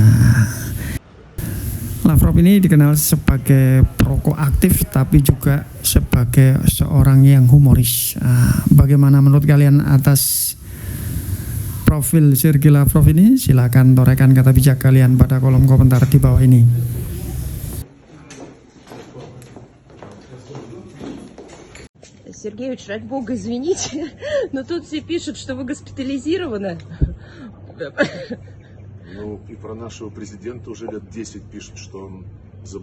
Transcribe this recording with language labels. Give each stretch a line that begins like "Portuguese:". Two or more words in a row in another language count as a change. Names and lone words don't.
Indonesian: Lavrov ini dikenal sebagai perokok aktif tapi juga sebagai seorang yang humoris. Bagaimana menurut kalian atas profil Sergei Lavrov ini? Silakan torehkan kata bijak kalian pada kolom komentar di bawah ini.
Russian: Сергеевич, ради бога, извините, но тут все пишут, что вы госпитализированы. Ну, и про нашего президента уже лет 10 пишут, что он заболел.